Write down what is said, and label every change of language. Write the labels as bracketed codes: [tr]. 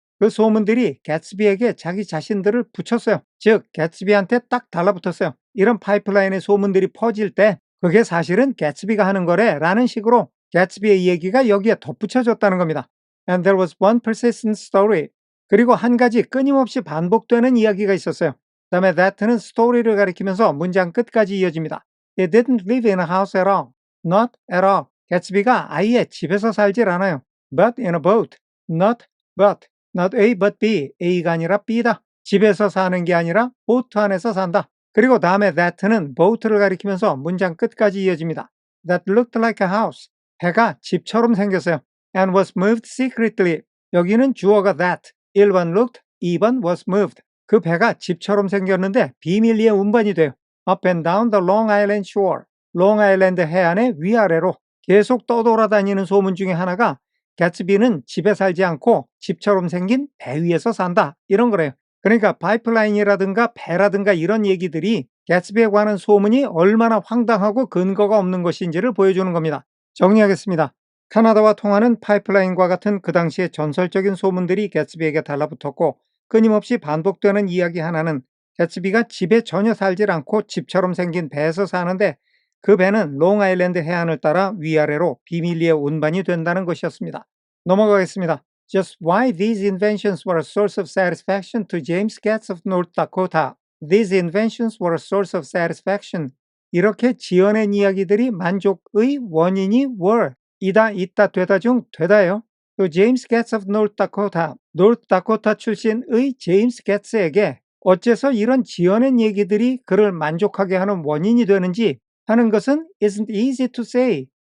[ko] 그 소문들이 개츠비에게 자기 자신들을 붙였어요. 즉 개츠비한테 딱 달라붙었어요. 이런 파이프라인의 소문들이 퍼질 때 그게 사실은 개츠비가 하는 거래 라는 식으로 개츠비의 얘기가 여기에 덧붙여졌다는 겁니다. [en] And there was one persistent story. [ko] 그리고 한 가지 끊임없이 반복되는 이야기가 있었어요. 그 다음에 that는 스토리를 가리키면서 문장 끝까지 이어집니다. [en] He didn't live in a house at all. Not at all. [ko] 개츠비가 아예 집에서 살질 않아요. [en] But in a boat. Not but. Not A but B. [ko] A가 아니라 B다. 집에서 사는 게 아니라 보트 안에서 산다. 그리고 다음에 that는 boat를 가리키면서 문장 끝까지 이어집니다. [en] That looked like a house. [ko] 배가 집처럼 생겼어요. [en] And was moved secretly. [ko] 여기는 주어가 that. 1번 looked, 2번 was moved. 그 배가 집처럼 생겼는데 비밀리에 운반이 돼요. [en] Up and down the Long Island shore. [ko] 롱아일랜드 해안의 위아래로 계속 떠돌아다니는 소문 중에 하나가 개츠비는 집에 살지 않고 집처럼 생긴 배 위에서 산다 이런 거래요. 그러니까 파이프라인이라든가 배라든가 이런 얘기들이 개츠비에 관한 소문이 얼마나 황당하고 근거가 없는 것인지를 보여주는 겁니다. 정리하겠습니다. 카나다와 통하는 파이프라인과 같은 그 당시의 전설적인 소문들이 개츠비에게 달라붙었고 끊임없이 반복되는 이야기 하나는 개츠비가 집에 전혀 살질 않고 집처럼 생긴 배에서 사는데 그 배는 롱아일랜드 해안을 따라 위아래로 비밀리에 운반이 된다는 것이었습니다. 넘어가겠습니다. [en] Just why these inventions were a source of satisfaction to James Getz of North Dakota. These inventions were a source of satisfaction. [ko] 이렇게 지어낸 이야기들이 만족의 원인이 were, 이다, 있다, 되다 중 되다예요. 또 제임스 게츠 of North Dakota, 노르트 다코타 출신의 제임스 게츠에게 어째서 이런 지어낸 얘기들이 그를 만족하게 하는 원인이 되는지 하는 것은 [en] isn't easy to say.